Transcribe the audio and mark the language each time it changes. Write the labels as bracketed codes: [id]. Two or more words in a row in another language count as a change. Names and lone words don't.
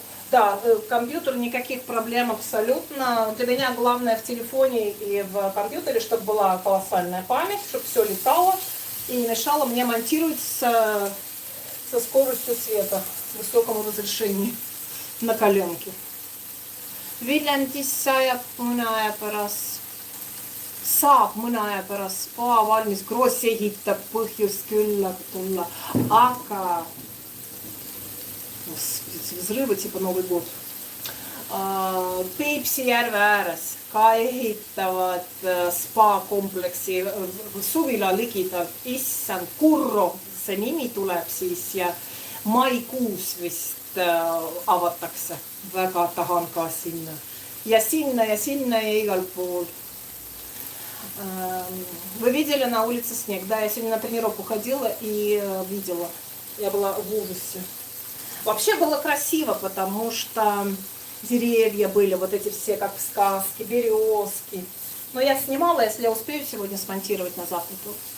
[ru] Да, компьютер, никаких проблем абсолютно. Для меня главное в телефоне и в компьютере, чтобы была колоссальная память, чтобы все летало и не мешало мне монтировать со скоростью света, с высокому разрешению на коленке. [et] Viljandissa saab mõne aja pärast spa valmis, Kross ehitab, põhjust küll tulla, aga [ru] взрывы типа Новый год. [et] Peipsi järve ääres ka ehitavad spa-kompleksi suvila ligidalt, issand, Kurro, see nimi tuleb siis ja maikuus vist avatakse. Väga tahan ka sinna. Ja sinna ja igal pool. [ru] Вы видели на улице снег? Да, я сегодня на тренировку ходила и видела. Я была в ужасе. Вообще было красиво, потому что деревья были, вот эти все, как в сказке, березки. Но я снимала, если я успею сегодня смонтировать на завтра, то...